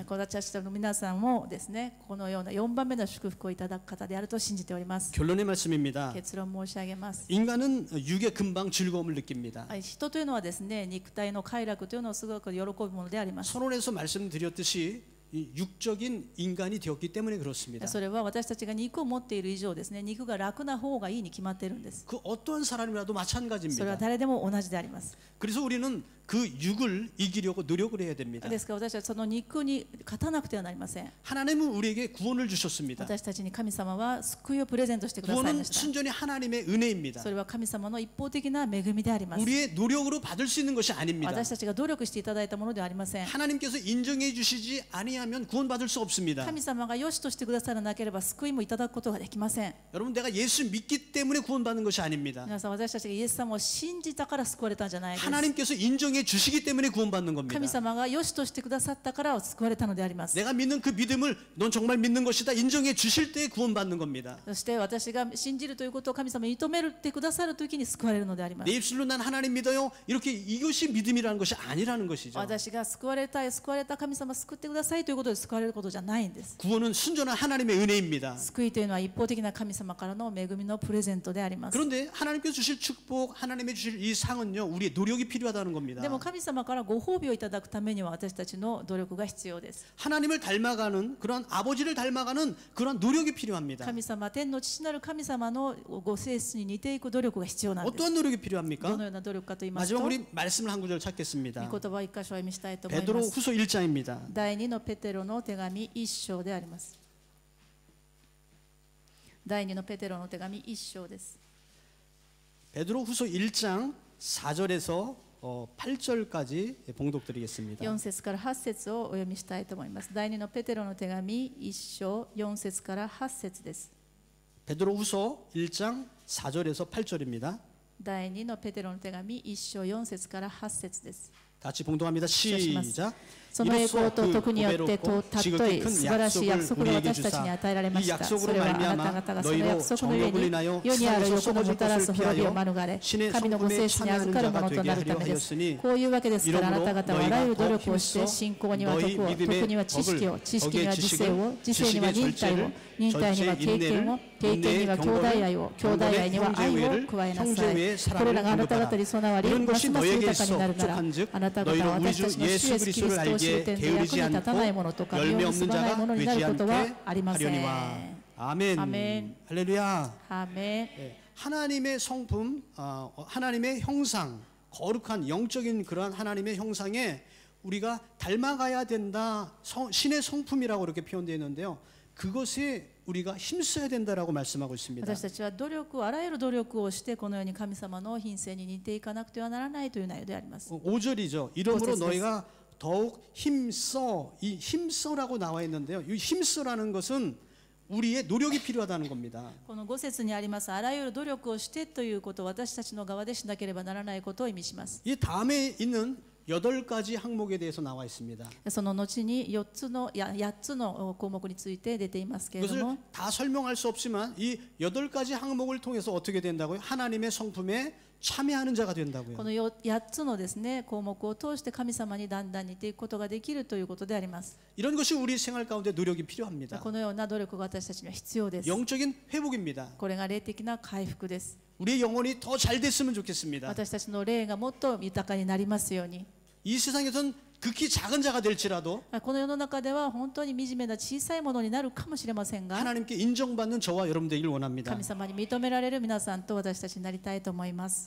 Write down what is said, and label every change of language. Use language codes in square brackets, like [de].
[ja] 私たちの皆さんもですね、このような4番目の祝福をいただく方であると信じております。 [ko] 결론의 말씀입니다. [ja] 結論申し上げます。 [ko] 인간은 육의 금방 즐거움을 느낍니다. [ja] 人というのはですね、肉体の快楽というのをすごく喜ぶものであります。 [ko] 선언에서 말씀드렸듯이 이 육적인 인간이 되었기 때문에 그렇습니다. [ja] それは私たちが肉を持っている以上ですね、肉が楽な方がいいに決まっているんです。 [ko] 그 어떠한 사람이라도 [ja] それは [ko] 마찬가지입니다. [ja] 誰でも同じであります。 [ko] 그래서 우리는 그 육을 이기려고 노력을 해야 됩니다. [ja] ですから私たちはその肉に勝たなくてはなりません。 [ko] 하나님은 우리에게 구원을 주셨습니다. [ja] 私たちに神様は救いをプレゼントしてください [ko] 구원은 [ja] ました。 [ko] 순전히 하나님의 은혜입니다. [ja] それは神様の一方的な恵みであります。 [ko] 우리의 노력으로 받을 수 있는 것이 아닙니다. [ja] 私たちが努力していただいたものではありません。 [ko] 하나님께서 인정해 주시지 아니하면 구원받을 수 없습니다. [ja] 神様が良しとしてくださらなければ救いもいただくことができません。 [ko] 여러분 내가 예수 믿기 때문에 구원받는 것이 아닙니다. [ja] 皆さん、私たちがイエス様を信じたから救われたんじゃないです。 [ko] 하나님께서 인정해 주시기 때문에 구원받는 겁니다. [ja] 神様が良しとしてくださったから救われたのであります。 [ko] 내가 믿는 그 믿음을 넌 정말 믿는 것이다 인정해 주실 때 구원받는 겁니다. [ja] そして私が信じるということを神様に認めてくださるときに救われるのであります。 [ko] 내 입술로 난 하나님 믿어요 이렇게 이것이 믿음이라는 것이 아니라는 것이죠. [ja] 私が救われたい、救われた神様救ってくださいとということで救われることじゃないんです。 [ko] 구원은 순전한 하나님의 은혜입니다. [ja] 救いというのは一方的な神様からの恵みのプレゼントであります。 [ko] 그런데 하나님께서 주실 축복, 하나님의 주실 이 상은요, 우리의 노력이 필요하다는 겁니다. [ja] でも神様からご褒美をいただくためには私たちの努力が必要です。 [ko] 하나님을 닮아가는 그런 아버지를 닮아가는 그런 노력이 필요합니다. [ja] 神様、天の父なる神様のご性質に似ていく努力が必要なんです。 [ko] 어떠한 노력이 [ja] ど [ko] 필요합니까? [ja] のような努力かと言いますと、 [ko] 마지막 우리 말씀을 한 구절 찾겠습니다. [ja] 御言葉を一箇所を読みしたいと思いま [ko] 베드로 [ja] す。 [ko] 후서 1장입니다. [ja] 第2のペテロの手紙1章であります。第2のペテロの手紙1章です。 [ko] 베드로 후서 1장 4절에서 8절까지 봉독드리겠습니다. [ja] 4節から8節をお読みしたいと思います。第2のペテロの手紙1章4節から8節です。 [ko] 베드로 후서 1장 4절에서 8절입니다. [ja] 第2のペテロの手紙1章4節から8節です。 [ko] 같이 봉독합니다. 시작. [ja] その栄光と徳によって尊い素晴らしい約束が私たちに与えられました。それはあなた方がその約束の上に世にある欲のもたらす滅びを免れ、神のご聖子に預かるものとなるためです。こういうわけですから、あなた方はあらゆる努力をして、信仰には徳を、徳には知識を、知識には知性を、知性には忍耐を、忍耐には経験を、経験には兄弟愛を、兄弟愛には愛を加えなさい。これらがあなた方に備わり、ますます豊かになるなら、あなた方は私たちの主イエスキリストを知る点で役に立たないものとか、実を結ばないものになることはありません。 [ko] 아멘. 아멘. 할렐루야. [ja] アーメン。 [ko] 하나님의 성품, 하나님의 형상, 거룩한 영적인 그러한 하나님의 형상에 우리가 닮아가야 된다. 신의 성품이라고 이렇게 표현되어 있는데요. 그것에 우리가 힘써야 된다라고 말씀하고 있습니다. [ja] 私たちは努力をあらゆる努力をしてこのように神様の品性に似ていかなくてはならないという内容であります。 [ko] 5절이죠. 이러므로 너희가 더욱 힘써. 이 힘써라고 나와 있는데요. 이 힘써라는 것은 우리의 노력이 필요하다는 겁니다. [ja] この5節にありますあらゆる努力をしてということを私たちの側でしなければならないことを意味します。 [ko] 이 다음에 있는 8가지 항목에 대해서 나와 있습니다. [ja] その後に8つの項目について出ていますけれど [ko] 그것을 [ja] も、 [ko] 다 설명할 수 없지만 이 8가지 항목을 통해서 어떻게 된다고요? 하나님의 성품에 참여하는 자가 된다고요. [ja] この8つのですね項目を通して神様にだんだん似ていくことができるということであります。 [ko] 이런 것이 우리 생활 가운데 노력이 필요합니다. [ja] このような努力が私たちには必要です。 [ko] 영적인 회복입니다. [ja] これが霊的な回復です。 [ko] 우리의 영혼이 더 잘 됐으면 좋겠습니다. [ja] 私たちの霊がもっと豊かになりますように。 [ko] 이 세상에선 극히 작은 자가 될지라도 [ja] この世の中では本当に惨めな小さいものになるかもしれませんが、 [ko] 하나님께 인정받는 저와 여러분 되길 원합니다. [ja] 神様に認められる皆さんと私たちになりたいと思います。